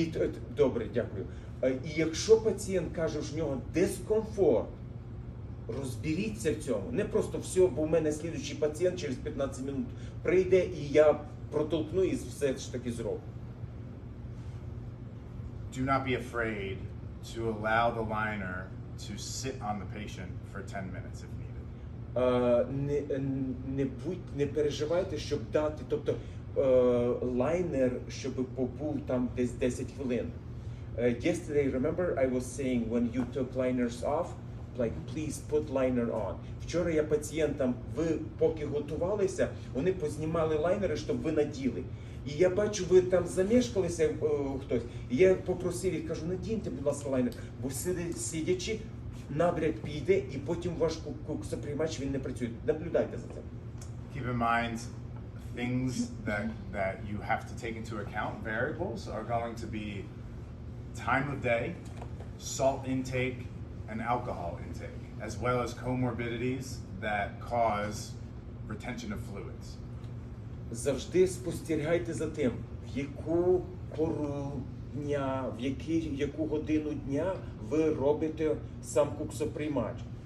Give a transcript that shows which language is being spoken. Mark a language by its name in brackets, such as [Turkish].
[Ukrainian] І добре, дякую. І якщо пацієнт каже, що в нього дискомфорт, розберіться в цьому. Не просто все, бо в мене слідуючий пацієнт через 15 минут прийде і я протолкну і все ж таки зроблю. [English] Do not be afraid to allow the liner to sit on the patient for 10 minutes if needed. [Ukrainian] Не переживайте, щоб дати, тобто лайнер, щоб побув там десь 10 хвилин. [English] Yesterday, remember I was saying when you took liners off, like please put liner on. [Ukrainian] Вчора я пацієнтам, ви поки готувалися, вони познімали лайнери, щоб ви наділи. І я бачу, ви там замешкалися хтось. І я попросив їх, кажу, надіньте, будь ласка, лайнер, бо сидячи, набряк піде, і потім ваш куксоприймач, він не працює. Наблюдайте за цим. [English] Keep in mind, things that you have to take into account, variables, are going to be time of day, salt intake, and alcohol intake, as well as comorbidities that cause retention of fluids. [Ukrainian] Завжди спостерігайте за тим, в яку пору дня, яку годину дня ви робите сам куксоприймач.